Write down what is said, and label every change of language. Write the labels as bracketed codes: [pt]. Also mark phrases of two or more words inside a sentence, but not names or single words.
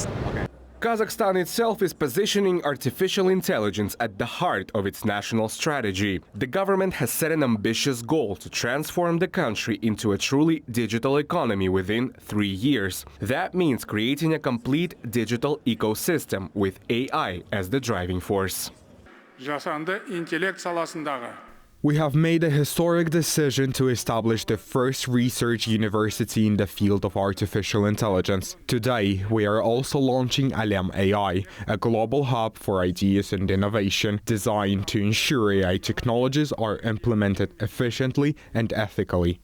[en] Kazakhstan itself is positioning artificial intelligence at the heart of its national strategy. The government has set an ambitious goal to transform the country into a truly digital economy within 3 years. That means creating a complete digital ecosystem with AI as the driving force. [kk] Жасанды интеллект саласындағы [en] We have made a historic decision to establish the first research university in the field of artificial intelligence. Today, we are also launching Alem AI, a global hub for ideas and innovation designed to ensure AI technologies are implemented efficiently and ethically.